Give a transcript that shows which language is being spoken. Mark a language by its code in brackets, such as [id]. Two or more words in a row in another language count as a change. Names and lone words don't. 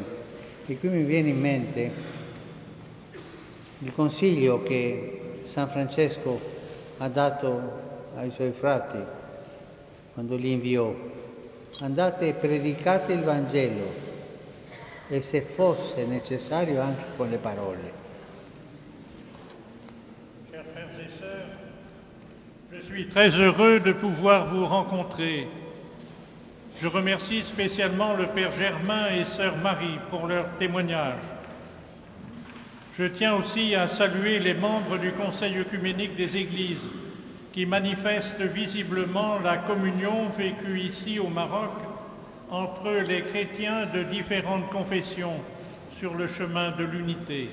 [it] E qui mi viene in mente il consiglio che San Francesco ha dato ai suoi frati quando li inviò: andate e predicate il Vangelo, e se fosse necessario anche con le parole. [fr] Chers frères et sœurs, je suis très heureux de pouvoir vous rencontrer. Je remercie spécialement le Père Germain et Sœur Marie pour leur témoignage. Je tiens aussi à saluer les membres du Conseil œcuménique des Églises qui manifestent visiblement la communion vécue ici au Maroc entre les chrétiens de différentes confessions sur le chemin de l'unité.